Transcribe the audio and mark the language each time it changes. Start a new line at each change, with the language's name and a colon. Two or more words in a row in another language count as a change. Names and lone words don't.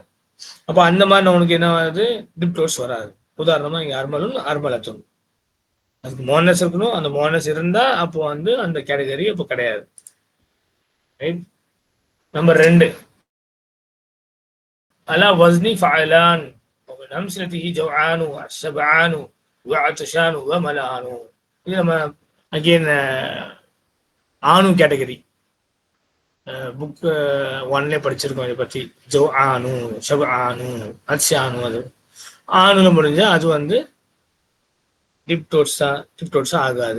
Tamil: அப்போ அந்த மாதிரி உனக்கு என்ன ஆகுது, டிப்டோட்ஸ் வராது. உதாரணமா இங்க
Arabic: أرملٌ أرملةٌ,
Tamil: அதுக்கு முஅன்னஸ் இருக்கணும். அந்த முஅன்னஸ் இருந்தா அப்போ வந்து அந்த கேட்டகரி அப்போ கிடையாது.
English: Right. Number 2
Arabic: على وزن فعلان ومن أمثلته جوعان وشبعان وعطشان وملآن.
Tamil: இது நம்ம அகெயின் ஆனு கேட்டகரி புக் 1லே படிச்சிருக்கோம் இதை பற்றி.
Arabic: جوعان، شبعان، عطشان.
Tamil: அது ஆணுல முடிஞ்சா அது வந்து டிப்டோட்ஸா ஆகாது.